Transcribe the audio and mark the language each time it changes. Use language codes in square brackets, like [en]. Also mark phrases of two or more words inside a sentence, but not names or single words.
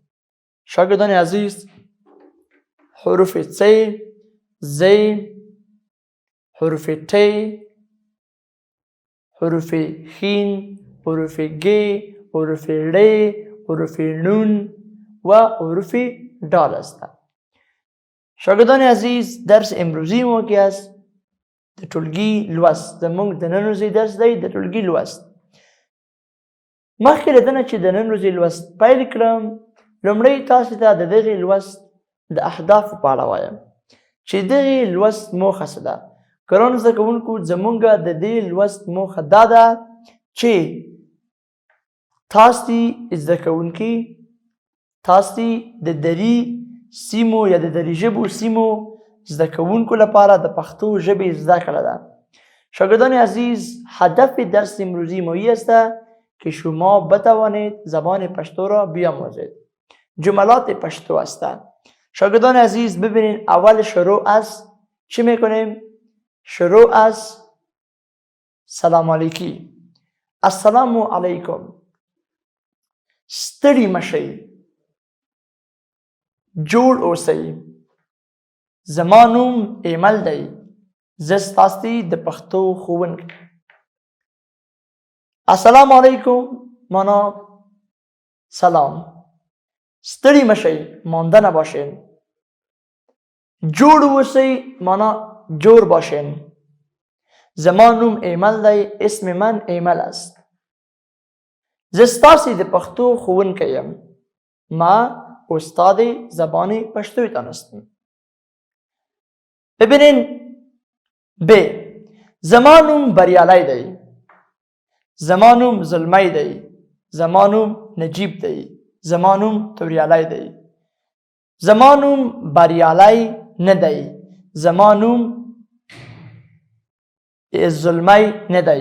[fa] شاگردان عزیز، حروف ت، ز، حروف ت، حروف خین، حروف گ، حروف ر، حروف نون و حروف دال هستند. شاگردان عزیز، درس امروزی ما که است [ps] د ټولګي لوست. زموږ د نن ورځې درس دی د ټولګي لوست. مخکې له دې نه چې د نن ورځې لوست پیل کړم، لومړی تاسو ته د دغې لوست د اهدافو په اړه وایم چې دغې لوست موخه څه ده. ګرانو زده کوونکو، زموږ د دې لوست موخه دا ده چې تاسو زده کوونکي، تاسو د دري سیمو یا د دري ژبو سیمو زده کوونکو لپاره د پښتو ژبې زده کړه ده. [fa] شاگردان عزیز، هدف درس امروزی ما این است که شما بتوانید زبان پشتو را بیاموزید. جملات پشتو هستند. شاگردان عزیز، ببینید اول شروع از چی میکنیم؟ شروع از سلام علیکی. [ar] السلام علیکم. [ps] ستړي مشئ، جوړ اوسئ. زما نوم ایمل دی، زه ستاسو د پښتو ښوونکی. [ar] السلام علیکم [fa] معنا سلام. [ps] ستړي مشئ، [fa] مانده نباشین. [ps] جوړ اوسئ [fa] معنا جوړ باشین. [ps] زما نوم ایمل دی، [fa] اسم من ایمل است. [ps] زه ستاسو د پښتو ښوونکی یم. [fa] ما استاد زبان پشتویتان هستم. ببینین ب. [ps] زما نوم بریالی دی. زما نوم زلمی دی. زما نوم نجیب دی. زما نوم توریالی دی. زما نوم بریالی نه دی. زما نوم زلمی نه دی.